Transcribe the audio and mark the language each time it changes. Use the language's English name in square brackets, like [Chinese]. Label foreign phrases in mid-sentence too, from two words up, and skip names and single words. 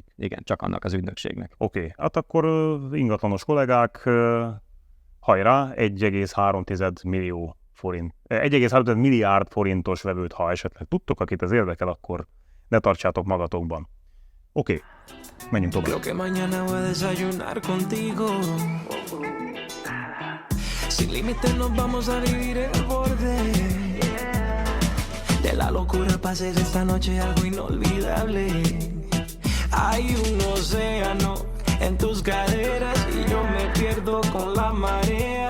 [Hungarian] Igen, csak annak az ügynökségnek. Oké, hát akkor ingatlanos kollégák, hajrá, 1,3 millió forint. 1,3 milliárd forintos vevőt, ha esetleg tudtok, akit ez érdekel, akkor ne tartsátok magatokban. Oké, menjünk tovább. [Spanish] Lo que mañana voy a desayunar contigo. Sin límites nos vamos a vivir el borde. De la locura pa' hacer esta noche algo inolvidable. Hay un océano en tus caderas y yo me pierdo con la marea.